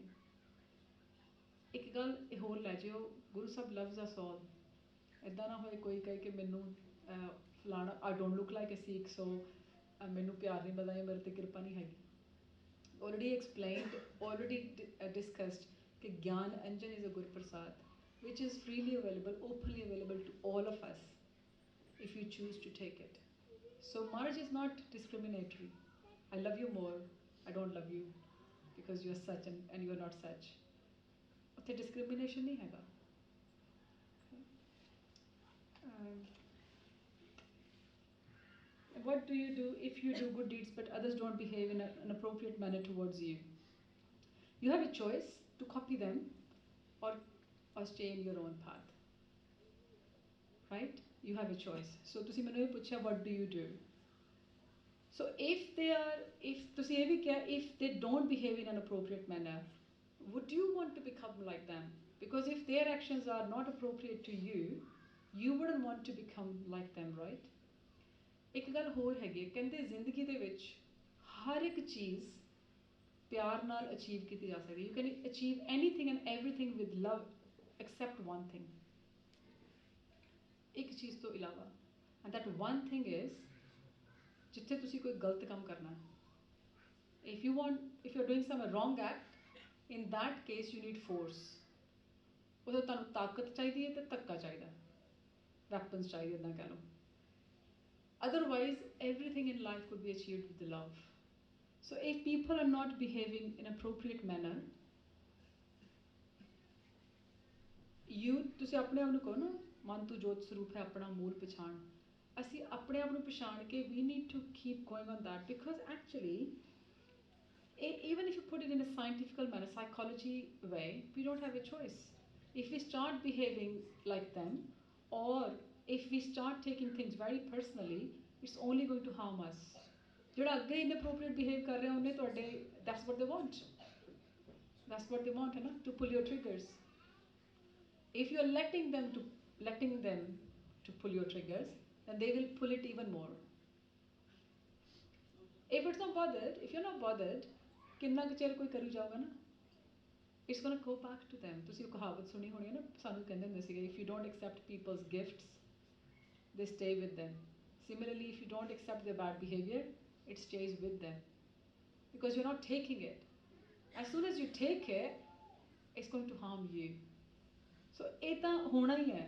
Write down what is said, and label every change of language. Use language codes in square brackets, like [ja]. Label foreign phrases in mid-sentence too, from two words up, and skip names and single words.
[pa] ਇੱਕ ਗੱਲ ਇਹ ਹੋਰ ਲੈ ਜਿਓ, ਗੁਰੂ ਸਾਹਿਬ [en] loves us all. [pa] ਇੱਦਾਂ ਨਾ ਹੋਏ ਕੋਈ ਕਹੇ ਕਿ ਮੈਨੂੰ ਫਲਾਣਾ [en] I don't look like a Sikh, [pa] so ਮੈਨੂੰ ਪਿਆਰ ਨਹੀਂ ਮਿਲਦਾ ਜਾਂ ਮੇਰੇ ਤੇ ਕਿਰਪਾ ਨਹੀਂ ਹੈਗੀ. [en] Already explained, already discussed कि Gyan Anjan is a Guru Prasad, which is freely available, openly available to all of us if you choose to take it. So marriage is not discriminatory. I love you more, I don't love you because you are such and you are not such. [pa] ਉੱਥੇ discrimination ਨਹੀਂ ਹੈਗਾ. [en] What do you do if you do good deeds but others don't behave in an appropriate manner towards you? You have a choice to copy them or stay in your own path. Right? You have a choice. So [pa] ਤੁਸੀਂ ਮੈਨੂੰ ਇਹ ਪੁੱਛਿਆ [en] what do you do? So if [pa] ਤੁਸੀਂ ਇਹ ਵੀ ਕਿਹਾ [en] if they don't behave in an appropriate manner, would you want to become like them? Because if their actions are not appropriate to you, you wouldn't want to become like them, right? [pa] ਇੱਕ ਗੱਲ ਹੋਰ ਹੈਗੀ ਹੈ, ਕਹਿੰਦੇ ਜ਼ਿੰਦਗੀ ਦੇ ਵਿੱਚ ਹਰ ਇੱਕ ਚੀਜ਼ ਪਿਆਰ ਨਾਲ ਅਚੀਵ ਕੀਤੀ ਜਾ ਸਕਦੀ. [en] You can achieve anything and everything with love except one thing. [pa] ਇੱਕ ਚੀਜ਼ ਤੋਂ ਇਲਾਵਾ, [en] and that one thing is [pa] ਜਿੱਥੇ ਤੁਸੀਂ ਕੋਈ ਗਲਤ ਕੰਮ ਕਰਨਾ. [en] If you're doing some wrong act, in that case you need force. [pa] ਉਦੋਂ ਤੁਹਾਨੂੰ ਤਾਕਤ ਚਾਹੀਦੀ ਹੈ ਤੇ ਧੱਕਾ ਚਾਹੀਦਾ, weapons ਚਾਹੀਦੇ ਇੱਦਾਂ ਕਹਿ ਲਓ. [en] Otherwise, everything in life could be achieved with the love. So if people are not behaving in appropriate manner, [pa] ਤੁਸੀਂ ਆਪਣੇ ਆਪ ਨੂੰ ਕਹੋ ਨਾ, ਮਨ ਤੂੰ ਜੋਤ ਸਰੂਪ ਹੈ ਆਪਣਾ ਮੂਲ ਪਛਾਣ. ਅਸੀਂ ਆਪਣੇ ਆਪ ਨੂੰ ਪਛਾਣ ਕੇ [en] we need to keep going on that, because actually even if you put it in a scientific manner, psychology way, we don't have a choice. If we start behaving like them, or if we start taking things very personally, it's only going to harm us. [pa] ਜਿਹੜਾ ਅੱਗੇ [en] inappropriate behave [pa] ਕਰ ਰਿਹਾ ਉਹਨੇ ਤੁਹਾਡੇ, [en] that's what they want, [pa] ਹੈ ਨਾ, [en] to pull your triggers. If you're letting them to pull your triggers, then they will pull it even more. If it's not bothered, if you're not bothered, [pa] ਕਿੰਨਾ ਕੁਝ ਚਿਰ ਕੋਈ ਕਰੀ ਜਾਊਗਾ ਨਾ, [en] it's gonna go back to them. [pa] ਤੁਸੀਂ ਉਹ ਕਹਾਵਤ ਸੁਣੀ ਹੋਣੀ ਹੈ ਨਾ, ਸਾਨੂੰ ਕਹਿੰਦੇ ਹੁੰਦੇ ਸੀਗੇ, [en] if you don't accept people's gifts, they stay with them. Similarly, if you don't accept their bad behavior, it stays with them. Because you're not taking it. As soon as you take it, it's going to harm you. [pa] So, ਏਤਾ ਹੋਣਾ ਹੀ ਹੈ.